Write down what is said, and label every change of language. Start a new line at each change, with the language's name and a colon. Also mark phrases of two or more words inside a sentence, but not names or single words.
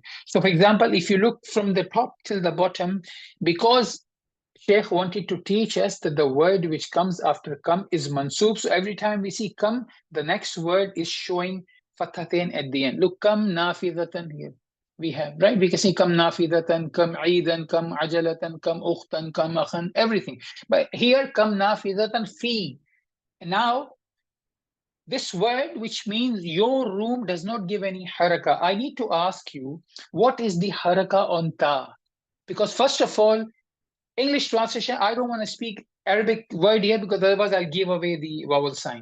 English: So, for example, if you look from the top till the bottom, because Sheikh wanted to teach us that the word which comes after kam is mansoob. So every time we see kam, the next word is showing fathatain at the end. Look,
Arabic: كم نافذةً
English: here. We have, right? We can see
Arabic: كم نافذةً، كم عيدًا، كم عجلةً، كم أختًا، كم أخًا,
English: everything. But here,
Arabic: كم نافذةً في.
English: Now, this word, which means your room, does not give any haraka. I need to ask you, what is the haraka on ta? Because first of all, English translation, I don't want to speak Arabic word here because otherwise I'll give away the vowel sign.